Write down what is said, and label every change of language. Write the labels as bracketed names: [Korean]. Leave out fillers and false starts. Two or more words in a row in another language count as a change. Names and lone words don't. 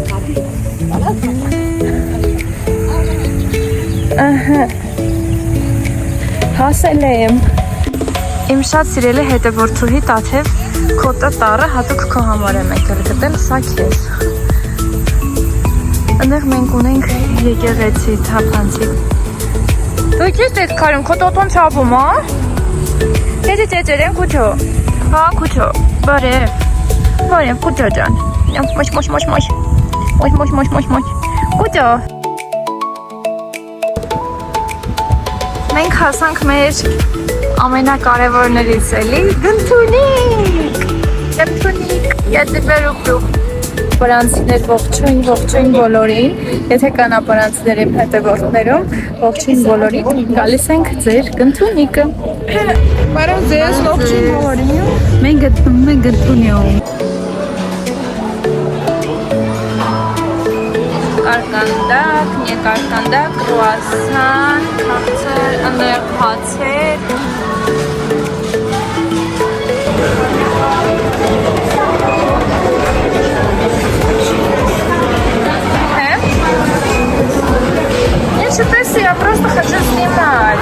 [Armenian] Ահա։ Հասել եմ։ Իմ շատ սիրելի հետևորդուհի Տաթև քո տառը հատուկ քո համար եմ եկել գտել, սա քեզ։ Այնտեղ մենք ունենք եկեղեցի թափանցիկ։ Դու ճիշտ ես քարում, քո տոտոն չափում, հա։ Ծեծերեն քուչո։ Հա, քուչո։ Բարև, քուչո ջան։ Մոշ։ Քուչո։ Մենք հասանք մեր ամենակարևորներից էլի Գնթունիկ, [Russian] я тебя люблю։ [Armenian] Պարանցիներ ողջույն բոլորին, եթե կան ապարանցիներ իմ հետևորդներում, ողջույն բոլորին, գալիս ենք ձեր Գնթունիկը։ Բարև ձեզ, ողջույն բոլորին։ Մենք գտնվում ենք Գնթունիում։ Կարկանդակ, կրուասան, քաղցր, ընդեղ հացեր։ [Russian] Я что-то я просто хочу снимать.